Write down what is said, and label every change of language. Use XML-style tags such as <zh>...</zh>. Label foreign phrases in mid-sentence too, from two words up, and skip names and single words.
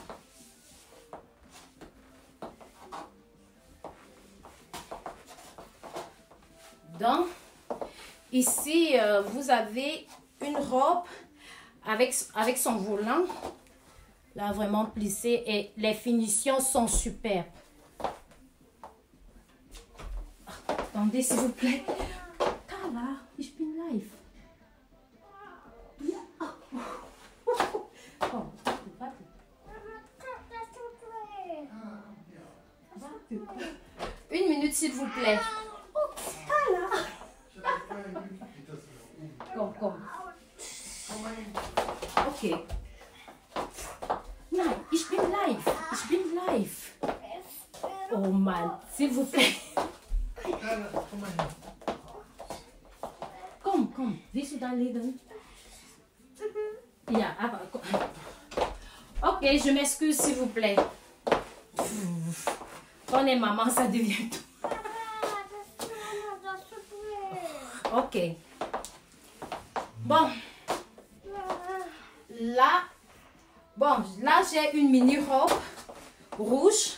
<fr>Donc, ici, vous avez une robe avec son volant. Là, vraiment plissé et les finitions sont superbes. Attendez, s'il vous plaît.</fr> <de>Carla, ich bin live. Ja. Oh, warte.</de> <fr>Une minute, s'il vous plaît.</fr> <de>Komm. Okay. Nein, ich bin live. Oh Mann,</de> <fr>s'il vous plaît.</fr> <de>Komm. Willst du da liegen? Ja, aber...</de> <fr>Ok, je m'excuse, s'il vous plaît. Quand on est maman, ça devient tout. Ok. Bon, là j'ai une mini robe rouge.</fr>